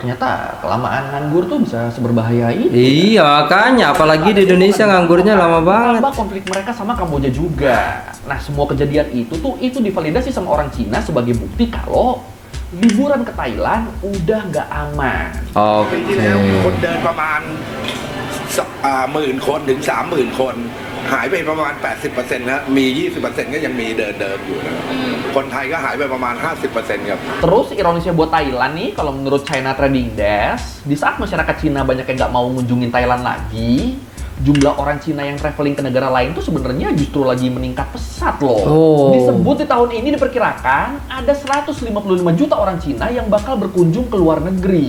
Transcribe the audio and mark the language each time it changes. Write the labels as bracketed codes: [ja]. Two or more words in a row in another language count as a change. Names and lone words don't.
[id] Ternyata kelamaan nganggur tuh bisa seberbahaya itu. Iya, makanya apalagi di Indonesia nganggurnya lama banget. Konflik mereka sama Kamboja juga. Nah, semua kejadian itu divalidasi sama orang Cina sebagai bukti kalau liburan ke Thailand udah nggak aman. [th] ปีที่แล้วคนเดินประมาณ10,000 คนถึง 30,000 คนหายไปประมาณ 80% นะมี 20% ก็ยังมีเดินอยู่นะคนไทยก็หายไปประมาณ 50% ครับ [id] Terus ironisnya buat Thailand nih, kalau menurut China Trading Desk, di saat masyarakat Cina banyak yang nggak mau ngunjungin Thailand lagi, jumlah orang Cina yang traveling ke negara lain tuh sebenarnya justru lagi meningkat pesat loh. Disebut di tahun ini diperkirakan ada 155 juta orang Cina yang bakal berkunjung ke luar negeri.